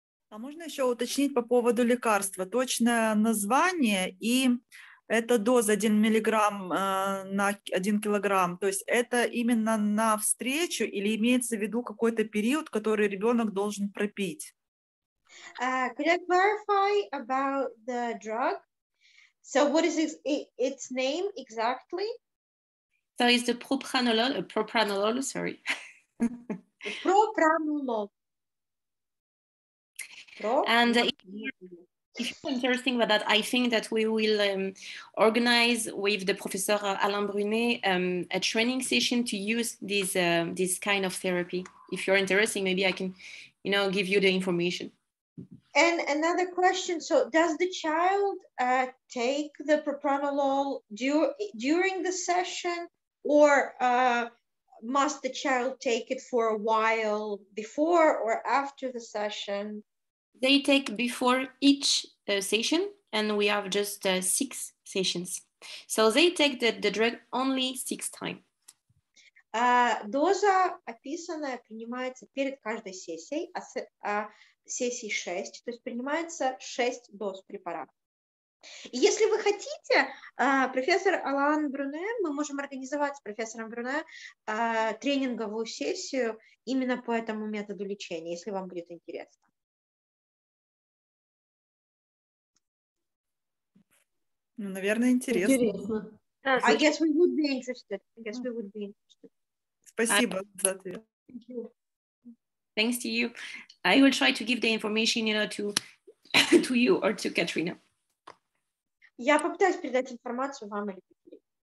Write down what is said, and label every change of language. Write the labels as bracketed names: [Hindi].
[Russian] А можно еще уточнить по поводу лекарства? Точное название и это доза 1 миллиграмм на 1 килограмм. То есть это именно на встречу или имеется в виду какой-то период, который ребенок должен пропить? [English] Could I clarify about the drug? So what is its name exactly? So it's the propranolol, sorry. Propranolol. And if you're interested about that, I think that we will organize with the Professor Alain Brunet a training session to use this kind of therapy. If you're interested, maybe I can, give you the information. And another question, so does the child take the propranolol during the session, or must the child take it for a while before or after the session? They take before each session, and we have just 6 sessions. So they take the drug only 6 times. [Russian] Доза описанная принимается перед каждой сессией, сессии 6, то есть принимается 6 доз препарата. И если вы хотите, профессор Алан Бруне, мы можем организовать с профессором Бруне тренинговую сессию именно по этому методу лечения, если вам будет интересно. Ну, наверное, интересно. Интересно. [English] I guess we would be interested. [Russian] Спасибо за ответ. [English] Thank you. Thanks to you. I will try to give the information, to you or to Katrina. [Russian] Я попытаюсь передать информацию вам или Катерине.